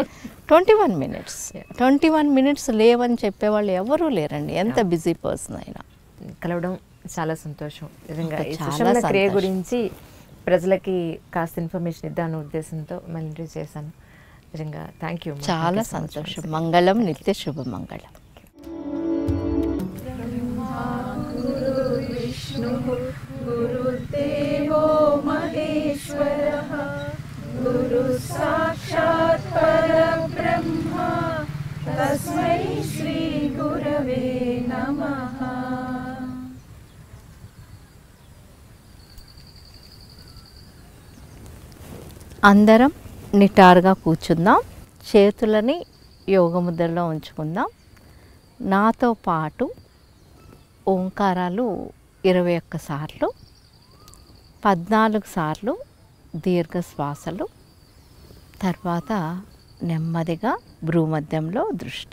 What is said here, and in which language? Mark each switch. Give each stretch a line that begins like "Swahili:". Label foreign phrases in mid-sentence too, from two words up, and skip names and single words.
Telugu: 21 మినిట్స్ లేవని చెప్పేవాళ్ళు ఎవరూ లేరండి, ఎంత
English: busy person
Telugu: అయినా. కలవడం చాలా సంతోషం నిజంగా. ఈ సుషుమ్న క్రియ గురించి ప్రజలకి కాస్త ఇన్ఫర్మేషన్ ఇద్దాను ఉద్దేశంతో మళ్ళీ చేశాను. నిజంగా
English: thank you.
Telugu: చాలా సంతోషం. మంగళం, నిత్య శుభ మంగళం.
Sanskrit: गुरुदेवो महेश्वरः गुरु साक्षात् परब्रह्म तस्मै श्री गुरवे नमः.
Telugu: అందరం నిటారుగా కూర్చుందాం, చేతులని యోగముద్రలో ఉంచుకుందాం. నాతో పాటు ఓంకారాలు 21 సార్లు, 14 సార్లు దీర్ఘశ్వాసలు, తర్వాత నెమ్మదిగా భ్రూమధ్యంలో దృష్టి.